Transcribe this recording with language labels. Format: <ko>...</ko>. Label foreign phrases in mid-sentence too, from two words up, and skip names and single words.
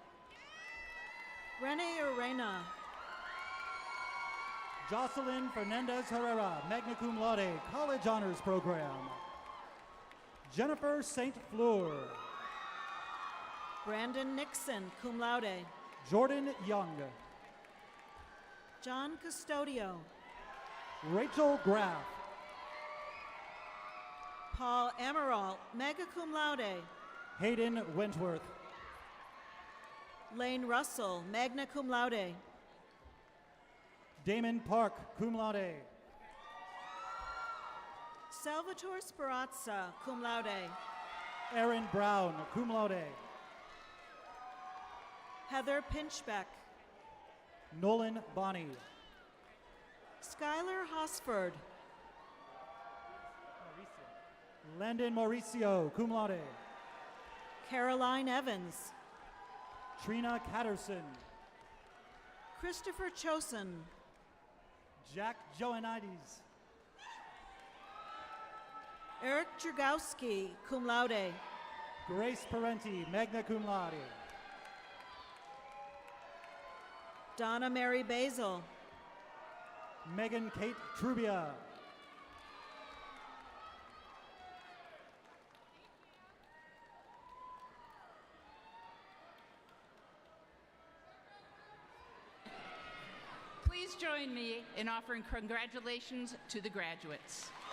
<en>Rene Arena. Jocelyn Fernandez Herrera,</en> <la>magna cum laude,</la> <en>College Honors Program. Jennifer St. Fleur. Brandon Nixon,</en> <la>cum laude.</la> <en>Jordan Young. John Custodio. Rachel Graff. Paul Amaral,</en> <la>magna cum laude.</la> <en>Hayden Wentworth. Lane Russell,</en> <la>magna cum laude.</la> <en>Damon Park,</en> <la>cum laude.</la> <en>Salvatore Sperazza,</en> <la>cum laude.</la> <en>Aaron Brown,</en> <la>cum laude.</la> <en>Heather Pinchbeck. Nolan Bonney. Skylar Hosford. Landon Mauricio,</en> <la>cum laude.</la> <en>Caroline Evans. Trina Catterson. Christopher Chosen. Jack Joanides. Eric Dragowski,</en> <la>cum laude.</la> <en>Grace Parenti,</en> <la>magna cum laude.</la> <en>Donna Mary Basil. Megan Kate Trubia. Please join me in offering congratulations to the graduates.</en>